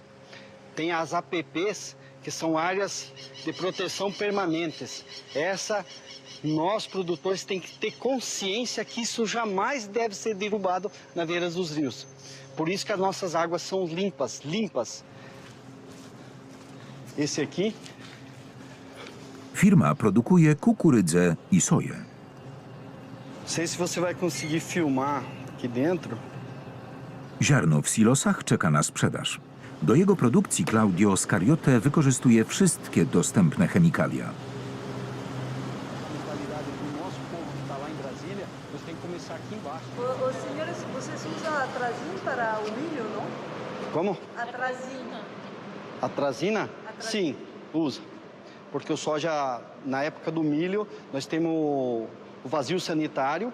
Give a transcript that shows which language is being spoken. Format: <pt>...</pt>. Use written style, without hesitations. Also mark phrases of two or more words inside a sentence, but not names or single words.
<pt>Tem as APPs, que são áreas de proteção permanentes. Nós, produtores, tem que ter consciência que isso jamais deve ser derrubado na beira dos rios. Por isso que as nossas águas são limpas, limpas. Esse aqui.</pt> <pl>Firma produkuje kukurydzę i soję.</pl> <pt>Não sei se você vai conseguir filmar aqui dentro.</pt> <pl>Ziarno w silosach czeka na sprzedaż. Do jego produkcji Claudio Scariote wykorzystuje wszystkie dostępne chemikalia.</pl> <pt>Os senhores, vocês usam atrazina para o milho, não? Como? Atrazina. Atrazina? Sim, usa. Porque o soja, na época do milho, nós temos o vazio sanitário.</pt>